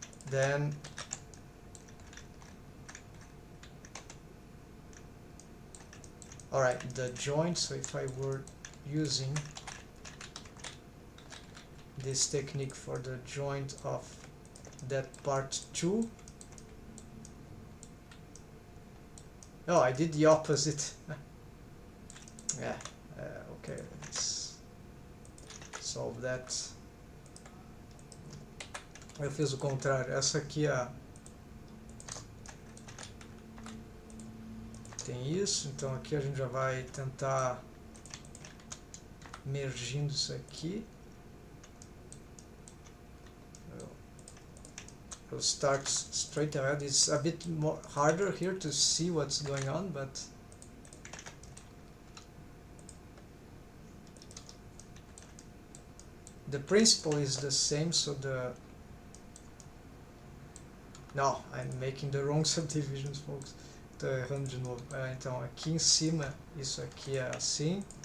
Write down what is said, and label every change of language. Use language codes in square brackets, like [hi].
[en] Then alright, the joint, so if I were using this technique for the joint of that part 2. Oh, I did the opposite. Yeah, okay, let's solve that. [pt] Eu fiz o contrário. Essa aqui tem isso, então aqui a gente já vai tentar mergindo isso aqui. [en] We'll start straight ahead. It's a bit more harder here to see what's going on, but the principle is the same, so No, I'm making the wrong subdivisions, folks. [pt] Tô errando de novo. Então, aqui em cima, isso aqui é assim.